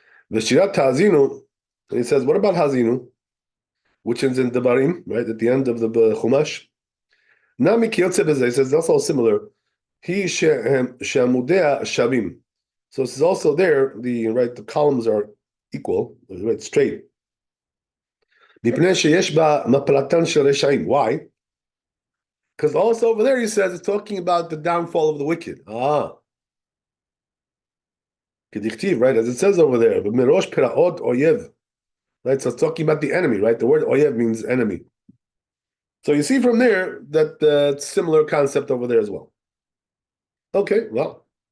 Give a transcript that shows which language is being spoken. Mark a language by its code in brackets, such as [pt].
[he] ושירת האזינו, [en] and he says, what about Hazinu, which is in Devarim, right, at the end of the Chumash? [he] נמי כיוצא בזה, [en] he says, that's all similar. [he] היא שעמודיה שווים. [en] So this is also there, the columns are equal, right, straight. [he] מפני שיש בה מפלתן של רשעים. [en] Why? Because also over there he says it's talking about the downfall of the wicked. [he] כדכתיב, [en] right, as it says over there, [he] ומראש פרעות אויב. [en] Right, so it's talking about the enemy, right? The word oyev means enemy. So you see from there that similar concept over there as well. Okay, well.